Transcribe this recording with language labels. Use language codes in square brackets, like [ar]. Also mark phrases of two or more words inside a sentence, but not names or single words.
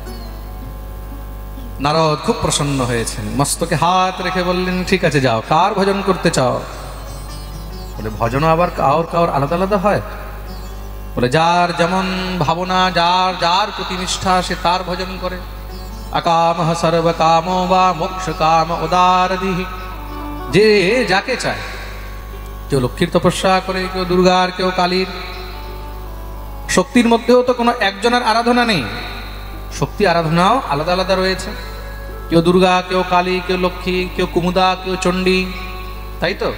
[bn] নারদ খুব প্রসন্ন হয়েছেন, মস্তকে হাত রেখে বললেন, ঠিক আছে যাও, কার ভজন করতে চাও? বলে ভজনও আবার কার আলাদা আলাদা হয়। বলে যার যেমন ভাবনা, যার যার প্রতি নিষ্ঠা, সে তার ভজন করে। [sa] अकाम सर्व कामो वा मोक्ष काम उदारदिहि, [bn] যে যাকে চায়। কেউ লক্ষ্মীর তপস্যা করে, কেউ দুর্গার, কেউ কালীর। শক্তির মধ্যেও তো কোনো একজনের আরাধনা নেই, শক্তি আরাধনাও আলাদা আলাদা রয়েছে। কেউ দুর্গা, কেউ কালী, কেউ লক্ষ্মী, কেউ কুমুদা, কেউ চণ্ডী, তাই তো?